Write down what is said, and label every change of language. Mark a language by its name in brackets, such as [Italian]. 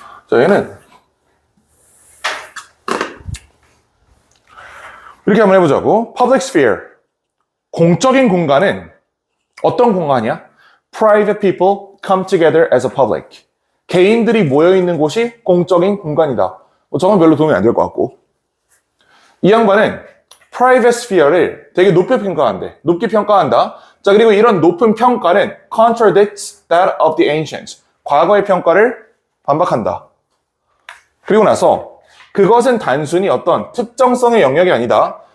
[Korean] 자, 얘는 이렇게 한번 해보자고. [English] Public sphere. [Korean] 공적인 공간은 어떤 공간이야? [English] Private people come together as a public. [Korean] 개인들이 모여있는 곳이 공적인 공간이다. 뭐 저건 별로 도움이 안 될 것 같고. 이 양반은 private sphere를 되게 높게 평가한대. 높게 평가한다. 자, 그리고 이런 높은 평가는 [English] contradicts that of the ancients. [Korean] 과거의 평가를 반박한다. 그리고 나서 그것은 단순히 어떤 특정성의 영역이 아니다.